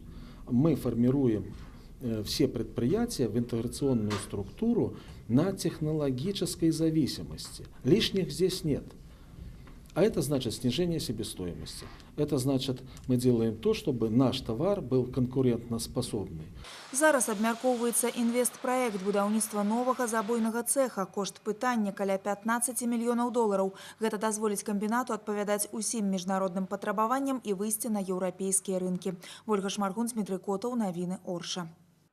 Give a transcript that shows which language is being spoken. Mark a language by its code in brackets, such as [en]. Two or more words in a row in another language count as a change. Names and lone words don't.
[ru] Мы формируем все предприятия в интеграционную структуру на технологической зависимости. Лишних здесь нет. А это значит снижение себестоимости. Это значит, мы делаем то, чтобы наш товар был конкурентоспособный. [be] Зараз абмяркоўваецца інвестпраект будаўніцтва новага забойнага цеха. Кошт пытання каля 15 мільёнаў долараў. Гэта дазволіць камбінату адпавядаць усім міжнародным патрабаванням і выйсці на еўрапейскія рынкі. Вольга Шмаргун, Дмітрый Котаў, навіны Орша.